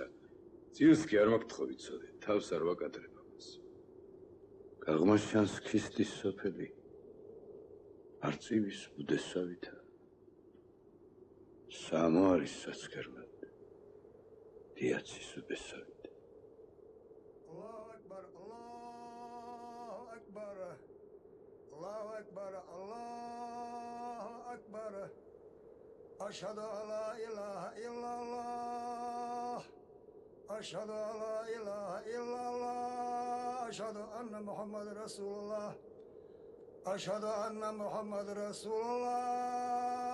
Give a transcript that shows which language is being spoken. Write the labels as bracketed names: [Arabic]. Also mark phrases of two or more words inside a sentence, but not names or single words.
[Georgian] წილს კი არ მაგთხოვი ცოდე, თავს არ ვაკადრებ ამას. გაღმაშჩანს ქისტის სოფელი, არწივის ბუდესავითა. სამო არის საცქერლად, დიაცის უბესავით. [Arabic] الله أكبر، الله أكبر، الله أكبر، الله أكبر. أشهد أن لا إله إلا الله، أشهد أن لا إله إلا الله، أشهد أن محمدا رسول الله، أشهد أن محمدا رسول الله.